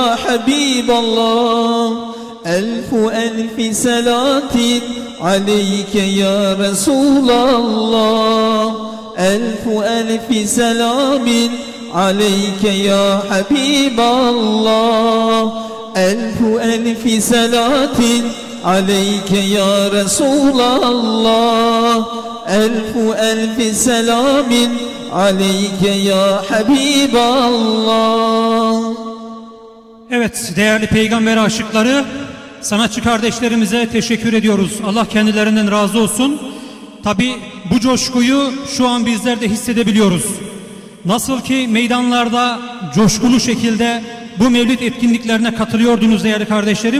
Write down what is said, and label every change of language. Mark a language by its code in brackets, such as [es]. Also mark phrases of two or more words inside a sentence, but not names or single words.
[ar] حبيب الله ألف ألف صلاة عليك يا رسول الله ألف ألف سلام عليك يا حبيب الله ألف ألف صلاة عليك يا رسول الله ألف ألف سلام عليك يا حبيب الله. [tr] Evet değerli peygamber aşıkları, sanatçı kardeşlerimize teşekkür ediyoruz. Allah kendilerinden razı olsun. Tabi bu coşkuyu şu an bizler de hissedebiliyoruz. Nasıl ki meydanlarda coşkulu şekilde bu mevlid etkinliklerine katılıyordunuz değerli kardeşlerim.